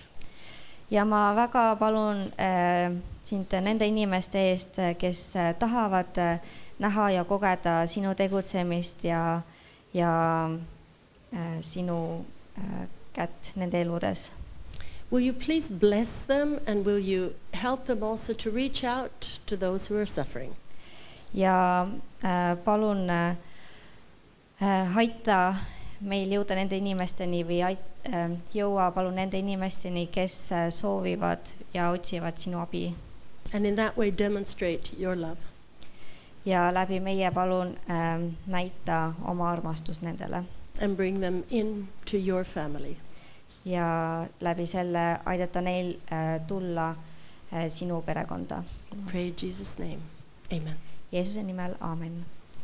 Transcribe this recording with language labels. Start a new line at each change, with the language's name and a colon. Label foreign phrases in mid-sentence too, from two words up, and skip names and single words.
Estonian: Ja ma väga palun sind nende inimeste eest, kes tahavad näha ja kogeda sinu tegutsemist ja sinu kätt nende eludes.
English: Will you please bless them and will you help them also to reach out to those who are suffering?
Estonian: Ja palun aita meil jõuda nende inimesteni või jõua palun nende inimesteni, kes soovivad ja otsivad sinu abi.
English: And in that way demonstrate your love.
Estonian: Ja läbi meie palun näita oma armastust nendele.
English: And bring them into your family.
Estonian: Ja läbi selle aidata neil tulla sinu perekonda.
English: Pray in Jesus' name. Amen.
Estonian: Jeesuse nimel, aamen.